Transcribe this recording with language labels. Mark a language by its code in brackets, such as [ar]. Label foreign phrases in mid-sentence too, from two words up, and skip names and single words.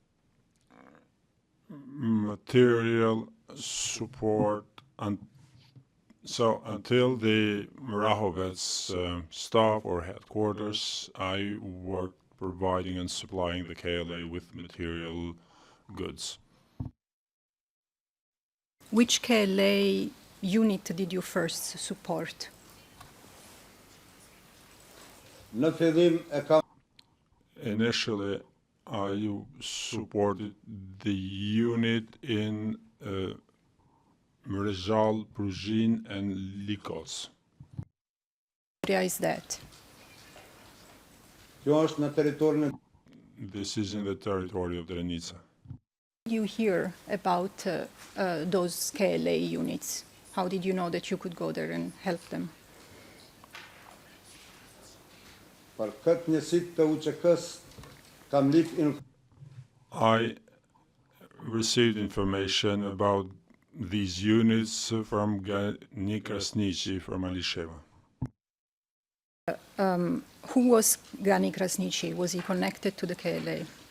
[en] Material support, and so until the Mrahovets staff or headquarters, I worked providing and supplying the KLA with material goods. Which KLA unit did you first support? [sq] në fillim e kam [en] Initially, I supported the unit in Mrezhal, Pruzhin, and Likos. Where is that? [sq] kjo është në territorin e [en] This is in the territory of Drenica. Did you hear about those KLA units? How did you know that you could go there and help them? [sq] për këtë njësit të UÇK-s kam lip [en] I received information about these units from Gani Krasniqi from Alisheva. Who was Gani Krasniqi? Was he connected to the KLA?